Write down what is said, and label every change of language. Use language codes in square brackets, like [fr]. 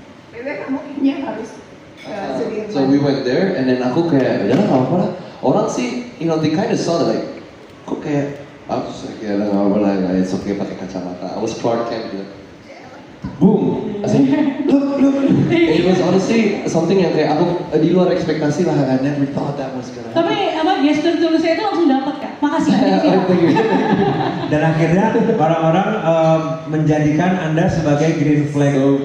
[id] Bebe kamu kayaknya harus sendiri. [en] So we went there, and then [id] aku kayak, udah lah nggak apa-apa lah. Orang sih, [en] you know, they kind of saw that like, [id] kok kayak, aku kayak nggak apa-apa lah, it's okay pakai kacamata. [en] I was Clark Kent [id] gitu. [en] Boom, I said, look. It was honestly something [id] yang kayak aku di luar ekspektasi lah. [en] I never thought that was gonna happen. [id] Tapi gestur tulisnya itu langsung dapat kan? Makasih. [en] Thank you. [id] Dan akhirnya orang-orang menjadikan Anda sebagai green flag